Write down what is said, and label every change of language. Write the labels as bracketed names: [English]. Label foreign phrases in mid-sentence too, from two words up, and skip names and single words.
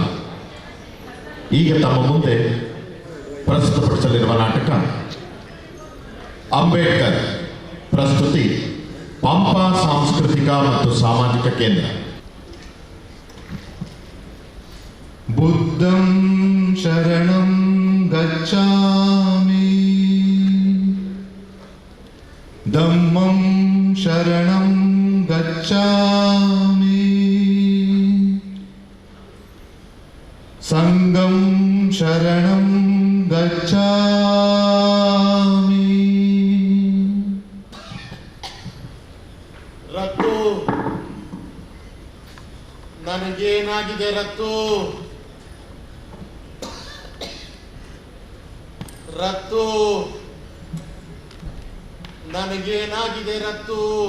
[Kannada] ಈಗ ತಮ್ಮ ಮುಂದೆ ಪ್ರಸ್ತುತಪಡಿಸಲಿರುವ ನಾಟಕ ಅಂಬೇಡ್ಕರ್. ಪ್ರಸ್ತುತಿ ಪಂಪ ಸಾಂಸ್ಕೃತಿಕ ಮತ್ತು ಸಾಮಾಜಿಕ ಕೇಂದ್ರ. [Pali] ಬುದ್ಧಂ ಶರಣಂ ಗಚ್ಚಾಮಿ, ಧಮ್ಮಂ ಶರಣಂ ಗಚ್ಚಾಮಿ, ಸಂಘಂ ಶರಣಂ ಗಚ್ಚಾಮಿ. [Kannada] ರತ್ತು, ನನಗೇನಾಗಿದೆ ರತ್ತು? ರತ್ತು, ನನಗೇನಾಗಿದೆ ರತ್ತು?